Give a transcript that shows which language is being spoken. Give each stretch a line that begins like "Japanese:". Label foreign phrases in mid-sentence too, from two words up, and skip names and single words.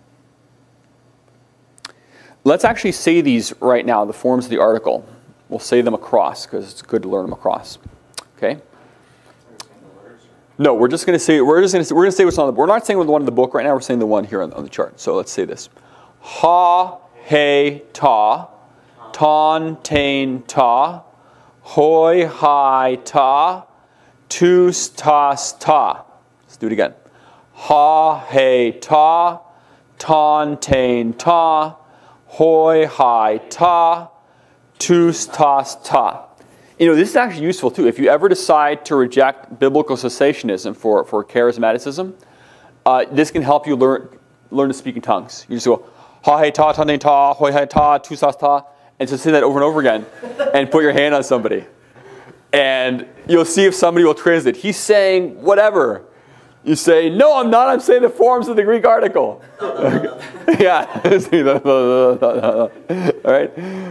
English: Let's actually say these right now, the forms of the article. We'll say them across because it's good to learn them across. Okay? No, we're just going to say what's on the book. We're not saying the one in the book right now. We're saying the one here on the chart. So let's say this:
Greek: αἱ, ἡ, τά, τῶν, ταῖν, τά, οἱ, αἱ, τά, τούς, τάς, τά.
English: Let's do it again.
Greek: Αἱ, ἡ, τά, τῶν, ταῖν, τά, οἱ, αἱ, τά, τούς, τάς, τά.
English: This is actually useful too. If you ever decide to reject biblical cessationism for charismaticism, this can help you learn to speak in tongues. You just go,
Greek: αἱ, ἡ, τά, τῶν, τά, οἱ, αἱ, τά, τούς, τάς, τά,
English: and just say that over and over again, and put your hand on somebody. And you'll see if somebody will translate. He's saying whatever. You say, no, I'm not. I'm saying the forms of the Greek article. Yeah. All right.